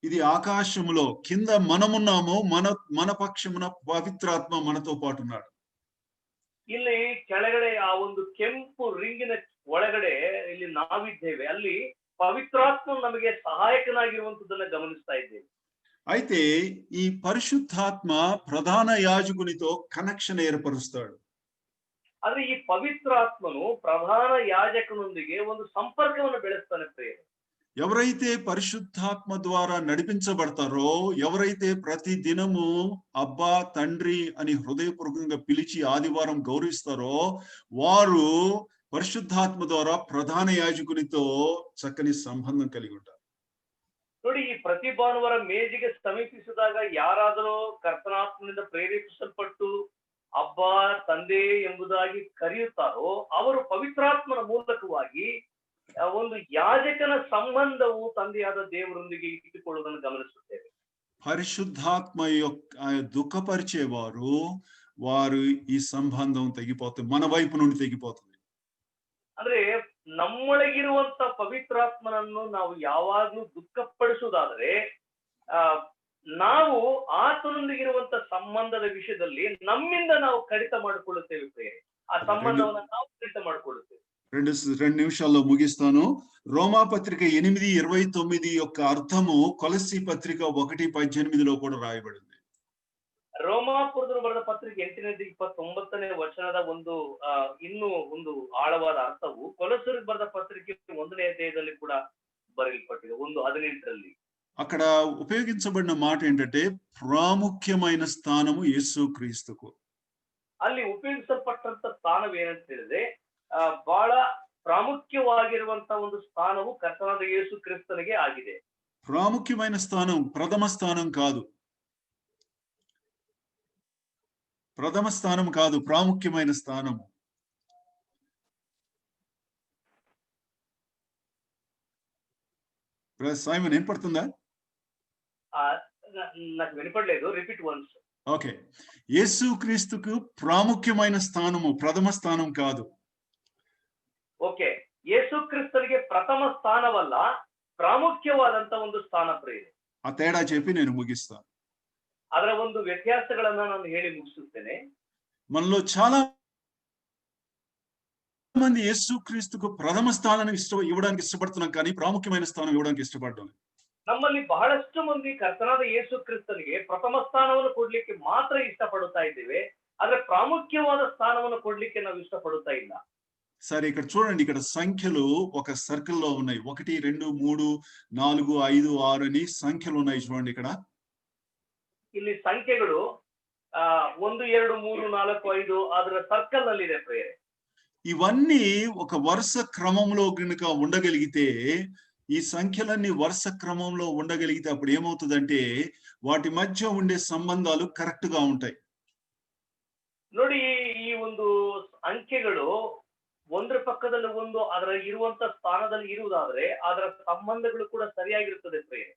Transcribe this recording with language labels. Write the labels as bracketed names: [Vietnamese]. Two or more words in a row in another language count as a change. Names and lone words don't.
[Telugu] ఇది ఆకాశములో కింద మనమున్నాము, మన పక్షమున పవిత్రాత్మ మనతో పాటు ఉన్నాడు. [Kannada] ಇಲ್ಲಿ ಕೆಳಗಡೆ ಆ ಒಂದು ಕೆಂಪು ರಿಂಗಿನ ಒಳಗಡೆ ಇಲ್ಲಿ ನಾವಿದ್ದೇವೆ, ಅಲ್ಲಿ ಪವಿತ್ರಾತ್ಮ ನಮಗೆ ಸಹಾಯಕನಾಗಿರುವಂತದನ್ನ ಗಮನಿಸ್ತಾ ಇದ್ದೇವೆ. [Telugu] అయితే ఈ పరిశుద్ధాత్మ ప్రధాన యాజకునితో కనెక్షన్ ఏర్పరుస్తాడు. [Kannada] ಆದ್ರೆ ಈ ಪವಿತ್ರಾತ್ಮನು ಪ್ರಧಾನ ಯಾಜಕನೊಂದಿಗೆ ಒಂದು ಸಂಪರ್ಕವನ್ನು ಬೆಳೆಸ್ತಾನೆ ಪ್ರಿಯರೇ. [Telugu] ఎవరైతే పరిశుద్ధాత్మ ద్వారా నడిపించబడతారో, ఎవరైతే ప్రతి దినము అబ్బా తండ్రి అని హృదయపూర్వకంగా పిలిచి ఆదివారం గౌరవిస్తారో, వారు పరిశుద్ధాత్మ ద్వారా ప్రధాన యాజకునితో చక్కని సంబంధం కలిగి ఉంటారు. [Kannada] ನೋಡಿ, ಈ ಪ್ರತಿ ಭಾನುವಾರ ಮೇಜಿಗೆ ಸಮೀಪಿಸಿದಾಗ ಯಾರಾದರೂ ಕರ್ತನಾತ್ಮನಿಂದ ಪ್ರೇರೇಪಿಸಲ್ಪಟ್ಟು ಅಬ್ಬಾ ತಂದೆ ಎಂಬುದಾಗಿ ಕರೆಯುತ್ತಾರೋ, ಅವರು ಪವಿತ್ರಾತ್ಮನ ಮೂಲಕವಾಗಿ ಒಂದು ಯಾಜಕನ ಸಂಬಂಧವು ತಂದೆಯಾದ ದೇವರೊಂದಿಗೆ ಇಟ್ಟುಕೊಳ್ಳುವುದನ್ನು ಗಮನಿಸುತ್ತೇವೆ. [Telugu] పరిశుద్ధాత్మ యొక్క దుఃఖపరిచేవారు వారు ఈ సంబంధం తెగిపోతుంది, మన వైపు నుండి తెగిపోతుంది. [Kannada] ಅಂದ್ರೆ ನಮ್ಮೊಳಗಿರುವಂತ ಪವಿತ್ರಾತ್ಮನನ್ನು ನಾವು ಯಾವಾಗ್ಲೂ ದುಃಖಪಡಿಸುವುದಾದ್ರೆ ನಾವು ಆತನೊಂದಿಗಿರುವಂತ ಸಂಬಂಧದ ವಿಷಯದಲ್ಲಿ ನಮ್ಮಿಂದ ನಾವು ಕಡಿತ ಮಾಡಿಕೊಳ್ಳುತ್ತೇವೆ ಪ್ರಿಯರೇ. ಆ ಸಂಬಂಧವನ್ನು ನಾವು ಕಡಿತ ಮಾಡಿಕೊಳ್ಳುತ್ತೇವೆ. [Telugu] రెండు నిమిషాల్లో ముగిస్తాను. రోమా పత్రిక 8:29 యొక్క అర్థము కొలస్సీ పత్రిక 1:18 కూడా రాయబడింది. [Kannada] ರೋಮಾಪುರದಲ್ಲಿ ಬರೆದ ಪತ್ರಿಕೆ 8:29 ವಚನದ ಒಂದು ಇನ್ನೂ ಒಂದು ಆಳವಾದ ಅರ್ಥವು ಕೊಲೊಸ್ಸರಿಗೆ ಬರೆದ ಪತ್ರಿಕೆ 1ನೇ ಅಧ್ಯಾಯದಲ್ಲಿ ಕೂಡ ಬರೆಯಲ್ಪಟ್ಟಿದೆ, 1:18. [Telugu] అక్కడ ఉపయోగించబడిన మాట ఏంటంటే ప్రాముఖ్యమైన స్థానము యేసుక్రీస్తుకు. [Kannada] ಅಲ್ಲಿ ಉಪಯೋಗಿಸಲ್ಪಟ್ಟಂತ ಸ್ಥಾನವು ಏನಂತ ಹೇಳಿದ್ರೆ ಬಹಳ ಪ್ರಾಮುಖ್ಯವಾಗಿರುವಂತ ಒಂದು ಸ್ಥಾನವು ಕರ್ತನಾದ ಯೇಸು ಕ್ರಿಸ್ತನಿಗೆ ಆಗಿದೆ. [Telugu] ప్రాముఖ్యమైన స్థానం ప్రథమ స్థానం కాదు, ప్రథమ స్థానం కాదు, ప్రాముఖ్యమైన స్థానము. సైమన్ ఏం పడుతుందా? నాకు వినపడలేదు, [English] repeat once. [Telugu] ఓకే, యేసుక్రీస్తుకు ప్రాముఖ్యమైన స్థానము ప్రథమ స్థానం కాదు. [Kannada] ಓಕೆ, ಯೇಸು ಕ್ರಿಸ್ತನಿಗೆ ಪ್ರಥಮ ಸ್ಥಾನವಲ್ಲ, ಪ್ರಾಮುಖ್ಯವಾದಂತ ಒಂದು ಸ್ಥಾನ ಪ್ರಿಯರೇ. [Telugu] ఆ తేడా చెప్పి నేను ముగిస్తాను. [Kannada] ಅದರ ಒಂದು ವ್ಯತ್ಯಾಸಗಳನ್ನ ನಾನು ಹೇಳಿ ಮುಗಿಸುತ್ತೇನೆ. [Telugu] మనలో చాలా మంది యేసుక్రీస్తుకు ప్రథమ స్థానాన్ని ఇవ్వడానికి ఇష్టపడుతున్నాం, కానీ ప్రాముఖ్యమైన స్థానం ఇవ్వడానికి ఇష్టపడడం. [Kannada] ನಮ್ಮಲ್ಲಿ ಬಹಳಷ್ಟು ಮಂದಿ ಕರ್ತನಾದ ಯೇಸು ಕ್ರಿಸ್ತನಿಗೆ ಪ್ರಥಮ ಸ್ಥಾನವನ್ನು ಕೊಡ್ಲಿಕ್ಕೆ ಮಾತ್ರ ಇಷ್ಟಪಡುತ್ತಾ ಇದ್ದೇವೆ, ಆದ್ರೆ ಪ್ರಾಮುಖ್ಯವಾದ ಸ್ಥಾನವನ್ನು ಕೊಡ್ಲಿಕ್ಕೆ ನಾವು ಇಷ್ಟಪಡುತ್ತಾ ಇಲ್ಲ. [Telugu] సరే, ఇక్కడ చూడండి, ఇక్కడ సంఖ్యలు ఒక సర్కిల్ లో ఉన్నాయి. 1 2 3 4 5 6 అని సంఖ్యలు ఉన్నాయి. చూడండి, ఇక్కడ [Kannada] ಇಲ್ಲಿ ಸಂಖ್ಯೆಗಳು 1 2 3 4 5 ಅದರ ಸರ್ಕಲ್ ನಲ್ಲಿ ಇದೆ ಪ್ರಿಯರೇ. [Telugu] ఇవన్నీ ఒక వరుస క్రమంలో గనుక ఉండగలిగితే, ఈ సంఖ్యలన్నీ వరుస క్రమంలో ఉండగలిగితే అప్పుడు ఏమవుతుందంటే వాటి మధ్య ఉండే సంబంధాలు కరెక్ట్ గా ఉంటాయి. [Kannada] ನೋಡಿ, ಈ ಒಂದು ಅಂಕೆಗಳು ಒಂದರ ಪಕ್ಕದಲ್ಲಿ ಒಂದು ಅದರ ಇರುವಂತ ಸ್ಥಾನದಲ್ಲಿ ಇರುವುದಾದ್ರೆ ಅದರ ಸಂಬಂಧಗಳು ಕೂಡ ಸರಿಯಾಗಿರುತ್ತದೆ ಪ್ರಿಯರೇ.